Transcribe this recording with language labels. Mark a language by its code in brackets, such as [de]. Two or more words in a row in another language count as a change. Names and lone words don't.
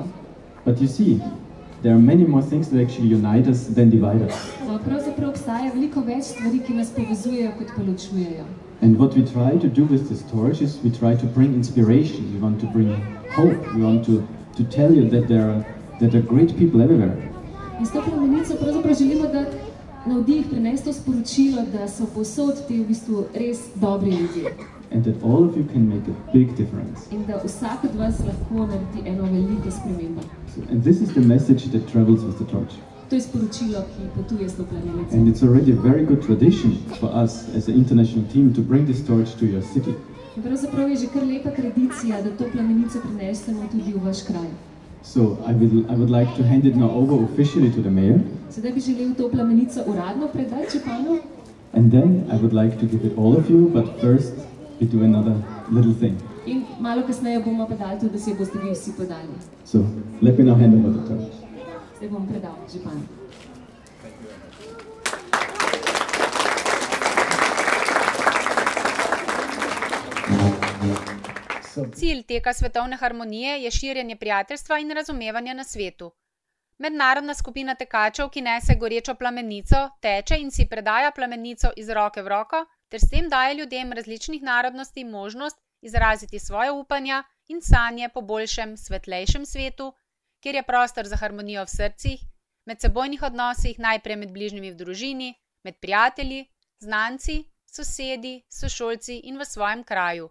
[en] But you see, there are many more things that actually unite us than divide us. [sl] Pravzaprav obstaja veliko več stvari, ki nas povezujejo, kot pa ločujejo. [en] And what we try to do with this torch is we try to bring inspiration, we want to bring hope, we want to tell you that there are great people everywhere. [sl] In s to plamenico pravzaprav želimo dati navdih, prinesti to sporočilo, da so povsod ti v bistvu res dobri ljudje. [en] And that all of you can make a big difference. [sl] In da vsak od vas lahko naredi eno veliko spremembo. [en] And this is the message that travels with the torch. [sl] To je sporočilo, ki potuje s to plamenico. [en] And it's already a very good tradition for us as an international team to bring this torch to your city. [sl] In pravzaprav je že kar lepa tradicija, da to plamenico prinesemo tudi v vaš kraj. [en] So I would like to hand it now over officially to the mayor. [sl] Sedaj bi želel to plamenico uradno predati županu. [en] And then I would like to give it all of you, but first we do another little thing. [sl] In malo kasneje bomo pa dali tudi, da si jo boste vi vsi podali. [en] So let me now hand over the torch. [sl] Zdaj bom predal županu. Cilj teka svetovne harmonije je širjenje prijateljstva in razumevanja na svetu. Mednarodna skupina tekačev, ki nese gorečo plamenico, teče in si predaja plamenico iz roke v roko, ter s tem daje ljudem različnih narodnosti možnost izraziti svoje upanja in sanje po boljšem, svetlejšem svetu, kjer je prostor za harmonijo v srcih, medsebojnih odnosih, najprej med bližnjimi v družini, med prijatelji, znanci, sosedi, sošolci in v svojem kraju.